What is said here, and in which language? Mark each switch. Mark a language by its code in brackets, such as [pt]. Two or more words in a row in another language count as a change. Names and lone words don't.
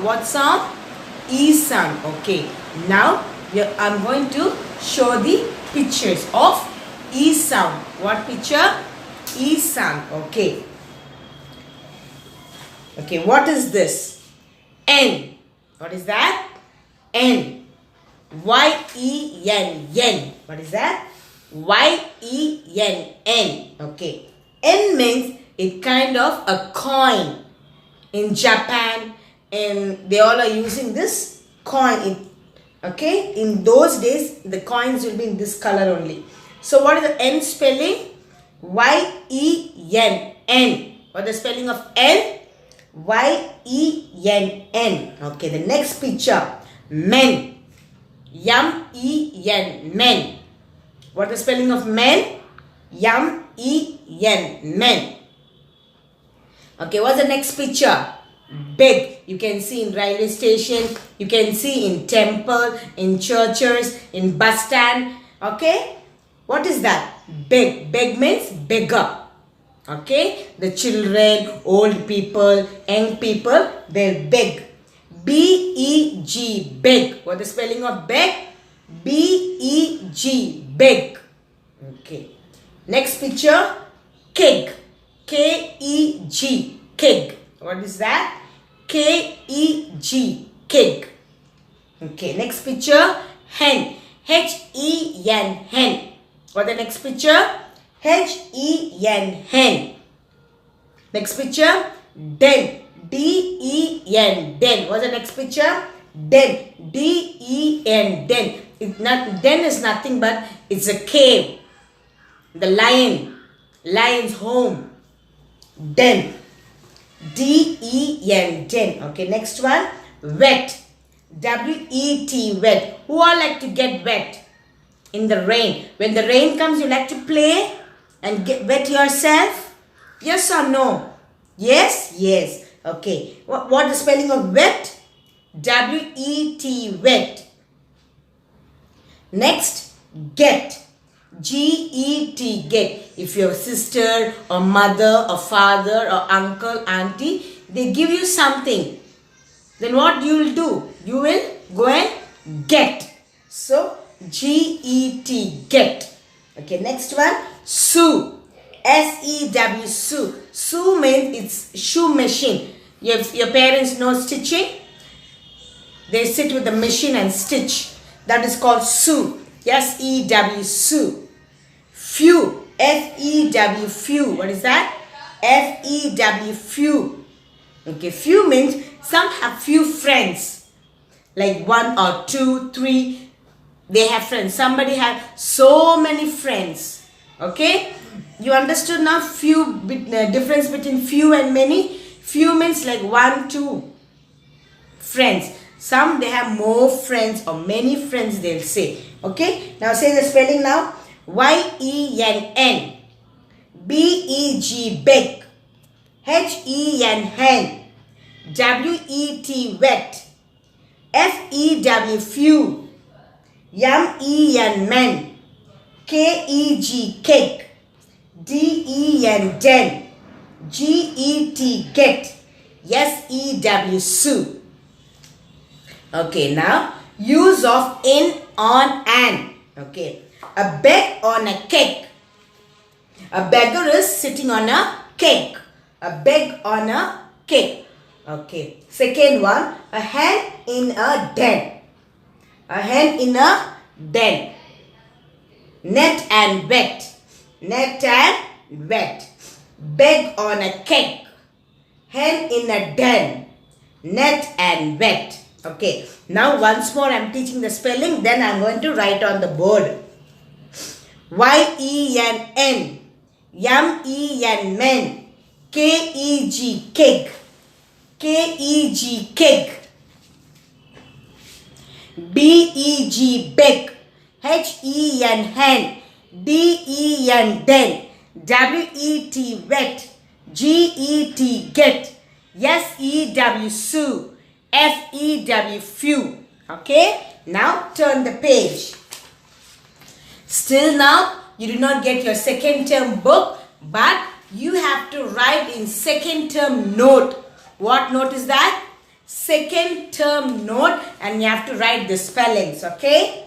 [en] What sound? E sound. Okay. Now I'm going to show the pictures of E sound. What picture? E sound. Okay. Okay. What is this? N. What is that? N. Y-E-N. Yen. What is that? Y-E-N-N. Okay. N means it kind of a coin. In Japan, and they all are using this coin. Okay. In those days, the coins will be in this color only. So what is the N spelling? Y-E-N-N. What is the spelling of N? Y-E-N-N. Okay. The next picture. Men. M-E-N. Men. What is the spelling of men? M-E-N. Men. Okay, what's the next picture? Big. You can see in railway station. You can see in temple, in churches, in bus stand. Okay. What is that? Big. Big means bigger. Okay. The children, old people, young people, they're big. B-E-G. Big. What is the spelling of big? B-E-G. Big. Okay. Next picture. Keg. K-E-G. Keg. What is that? K-E-G. Keg. Okay. Next picture. Hen. H-E-N. Hen. What the next picture? H-E-N. Hen. Next picture. Den. D-E-N. Den. What's the next picture? Den. D-E-N. Den. Den is nothing but it's a cave. The lion. Lion's home. Den. D-E-N. Den. Okay, next one. Wet. W-E-T. Wet. Who all like to get wet? In the rain. When the rain comes, you like to play and get wet yourself? Yes or no? Yes? Yes. Okay. What is the spelling of wet? W-E-T. Wet. Next, get. G-E-T. Get. If your sister or mother or father or uncle, auntie, they give you something, then what you will do? You will go and get. So, G-E-T. Get. Okay, next one. Sew. S-E-W. Sew. Sew means it's shoe machine. Your parents know stitching? They sit with the machine and stitch. That is called sew. S-E-W. Sew. Few. F-E-W. Few. What is that? F-E-W. Few. Okay. Few means some have few friends. Like 1 or 2, 3. They have friends. Somebody have so many friends. Okay. You understood now few difference between few and many? Few means like 1, 2 friends. Some they have more friends or many friends they'll say. Okay. Now say the spelling now. Y-E-N-N. B-E-G, beg. H-E-N, hen. W-E-T, wet. F-E-W, few. M-E-N, men. K-E-G, cake. D-E-N, den. G-E-T, get. S-E-W, sue. Okay, now use of in, on, and. Okay, a beg on a cake. A beggar is sitting on a cake. A beg on a cake. Okay, second one, a hen in a den. A hen in a den. Net and wet. Net and wet. Beg on a cake. Hen in a den. Net and wet. Okay, now once more I am teaching the spelling, then I am going to write on the board. Y-E-N-N. M-E-N, men. K-E-G, keg. K-E-G, keg. B-E-G, beg. H-E-N, hen. D-E-N, den. W-E-T, wet. G-E-T, get. S-E-W, sue. F-E-W, few. Okay, now turn the page. Still now, you did not get your second term book, but you have to write in second term note. What note is that? Second term note, and you have to write the spellings, okay?